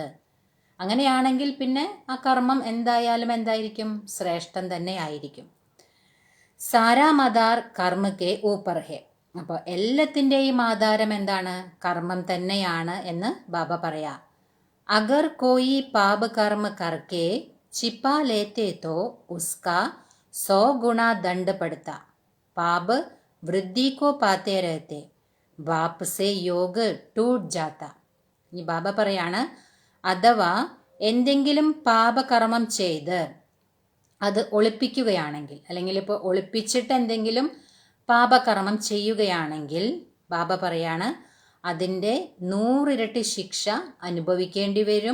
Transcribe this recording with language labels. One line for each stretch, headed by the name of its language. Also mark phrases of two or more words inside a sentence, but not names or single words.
Malayalam: അങ്ങനെയാണെങ്കിൽ പിന്നെ ആ കർമ്മം എന്തായാലും എന്തായിരിക്കും, ശ്രേഷ്ഠം തന്നെ ആയിരിക്കും.
Hindi: सारा मदार कर्म के ऊपर है.
Malayalam: അപ്പോൾ എല്ലാത്തിൻ്റെയും ആധാരം എന്താണ്, കർമ്മം തന്നെയാണ് എന്ന് ബാബ പറയാം.
Hindi: अगर कोई पाप कर्म करके छिपा लेते तो उसका 100 गुना दंड पड़ता. पाप वृद्धि को पाते रहते, बाप से योग टूट जाता.
Malayalam: ഇനി ബാബ പറയാണ്, അഥവാ എന്തെങ്കിലും പാപകർമ്മം ചെയ്ത് അത് ഒളിപ്പിക്കുകയാണെങ്കിൽ, അല്ലെങ്കിൽ ഇപ്പോൾ ഒളിപ്പിച്ചിട്ട് എന്തെങ്കിലും പാപകർമ്മം ചെയ്യുകയാണെങ്കിൽ ബാബ പറയാണ് അതിൻ്റെ 100 ഇരട്ടി ശിക്ഷ അനുഭവിക്കേണ്ടി വരും.